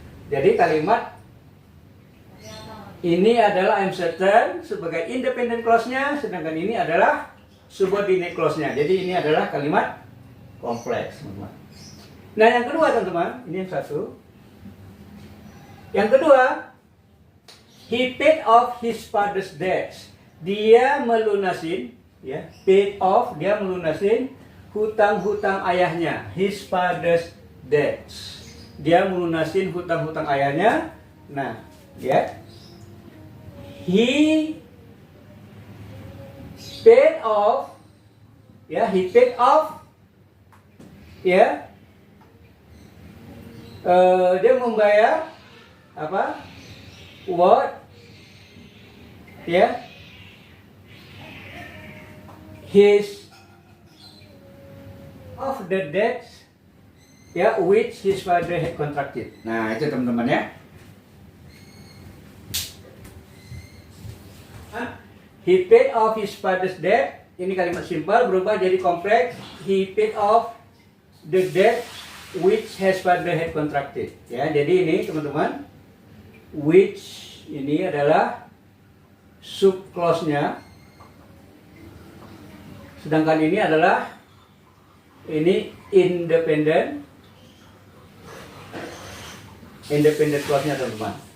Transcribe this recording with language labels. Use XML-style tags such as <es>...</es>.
<id>Jadi kalimat ini adalah</id> <en>I'm certain</en> <id>sebagai independent clause-nya, sedangkan ini adalah subordinate clause-nya. Jadi ini adalah kalimat kompleks, teman-teman. Nah, yang kedua teman-teman, ini yang satu.</id> <en>Yang kedua, he paid off his father's debts.</en> <id>Dia melunasin, ya,</id> <en>paid off,</en> <id>dia melunasin hutang-hutang ayahnya,</id> <en>his father's debts.</en> <id>Dia melunasin hutang-hutang ayahnya. Nah, ya,</id> <en>he paid off,</en> <id>ya, he paid off, ya, dia membayar apa?</id> <en>What? Ya, his of the debts, ya, which his father had contracted.</en> <id>Nah, itu teman-teman ya.</id> <en>He paid off his father's debt.</en> <id>Ini kalimat simpel berubah jadi kompleks.</id> <en>He paid off the debt which his father had contracted.</en> <id>Ya, jadi ini teman-teman, which ini adalah sub clause-nya. Sedangkan ini adalah independent clause-nya teman-teman.</id>